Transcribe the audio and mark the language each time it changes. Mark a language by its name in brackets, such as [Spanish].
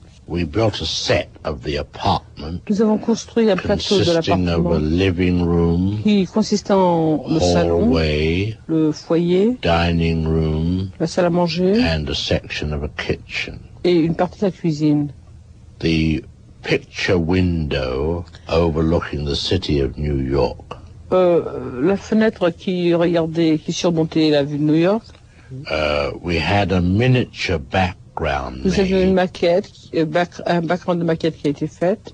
[English] We built a set of the apartment [French] Nous avons construit un plateau de [English] consisting of a [French] l'appartement [English] living room, [French] qui consistait en le salon, [English] hallway, [French] le foyer, [English] dining room, [French] la salle à manger [English] and a section of a kitchen. [French] et une partie de la cuisine. [English] The picture window overlooking the city of New York [French] La fenêtre qui surmontait la vue de New York, [English] we had a miniature background [French] nous avions une [English] made, [French] maquette, un background de maquette qui a été faite,